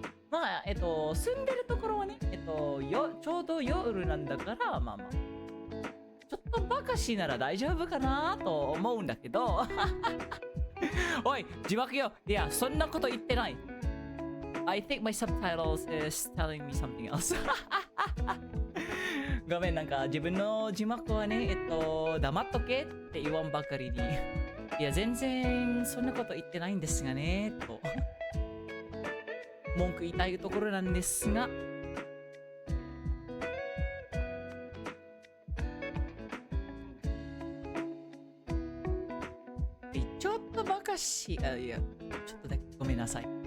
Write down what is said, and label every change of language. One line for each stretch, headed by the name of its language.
Japanese: まあ住んでるところはねちょうど夜なんだからまあちょっとバカしなら大丈夫かなと思うんだけど。おい字幕よ。いやそんなこと言ってない。
English: I think my subtitles is telling me something else.
Japanese: ごめん、なんか自分の字幕はね、黙っとけって言わんばかりに、いや、全然そんなこと言ってないんですがね、と文句言いたいところなんですが、ちょっとバカし、いや、ちょっとだけごめんなさい。